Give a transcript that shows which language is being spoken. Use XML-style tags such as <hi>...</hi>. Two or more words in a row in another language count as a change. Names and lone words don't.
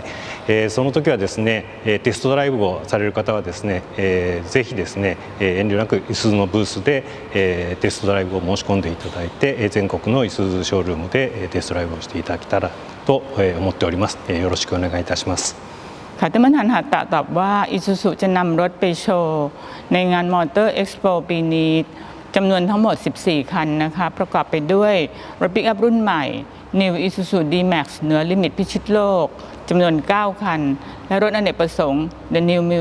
<ja>その時はですねテストドライブをされる方はですねぜひですね遠慮なくいすゞのブースでテストドライブを申し込んでいただいて全国のいすゞショールームでテストドライブをしていただけたらと思っております。よろしくお願いいたします。</ja> <th>ค่ะท่านประธานหาตะตอบว่าอิซูซุจะนำรถไปโชว์ในงานมอเตอร์เอ็กซ์โปปีนี้จำนวนทั้งหมด 14 คันนะคะประกอบไปด้วยรถปิกอัพรุ่นใหม่ New Isuzu D-Max เหนือลิมิตพิชิตโลกจำนวน 9 คันและรถอเนกประสงค์ The New Muay</th>